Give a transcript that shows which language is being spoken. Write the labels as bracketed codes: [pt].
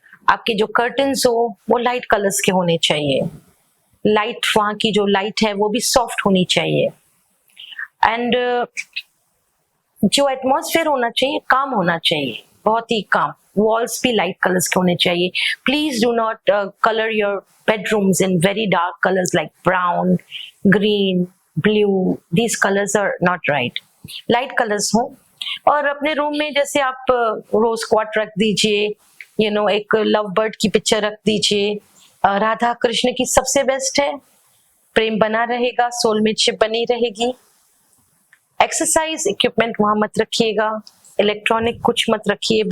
[hi] आपके जो कर्टन्स हो वो लाइट कलर्स के होने चाहिए, लाइट, वहां की जो लाइट है वो भी सॉफ्ट होनी चाहिए, एंड जो एटमॉस्फेयर होना चाहिए काम होना चाहिए, बहुत ही काम। वॉल्स भी लाइट कलर्स के होने चाहिए. [en] Please do not colour your bedrooms in very dark colors like brown, green, blue. These colors are not right. Light colors हो. [hi] और अपने रूम में जैसे आप रोज क्वार्ट रख दीजिए, एक लव बर्ड की पिक्चर रख दीजिए. राधा कृष्ण की सबसे बेस्ट है. प्रेम बना रहेगा, सोलमेटशिप बनी रहेगी. एक्सरसाइज इक्विपमेंट वहां मत रखिएगा. इलेक्ट्रॉनिक कुछ मत रखिए.